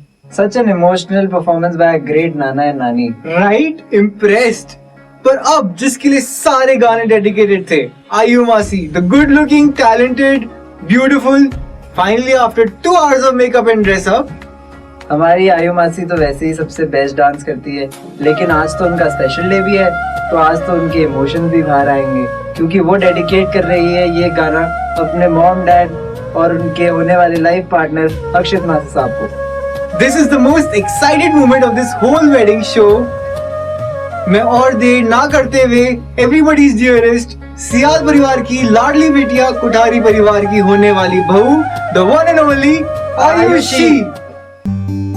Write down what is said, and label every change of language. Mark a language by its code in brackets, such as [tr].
[en] Such an emotional performance by a great Nana and Nani. Right? Impressed. [hi] पर अब जिसके लिए सारे गाने डेडिकेटेड थे, आयु मासी, [en] the good looking, talented, beautiful, finally after 2 hours of makeup and dress up. [hi] हमारी आयु मासी तो वैसे ही सबसे बेस्ट डांस करती है, लेकिन आज तो उनका स्पेशल डे भी है, तो आज तो उनके इमोशंस भी बाहर आएंगे, क्योंकि वो डेडिकेट कर रही है ये गाना अपने मॉम डैड और उनके होने वाले लाइफ पार्टनर अक्षित मासी साहब को। [en] This is the most excited moment of this whole wedding show. [hi] मैं और देर ना करते हुए [en] everybody's dearest [hi] सियाद परिवार की लाडली बेटिया कुठारी परिवार की होने वाली बहू, [en] the one and only [hi] Ayushi.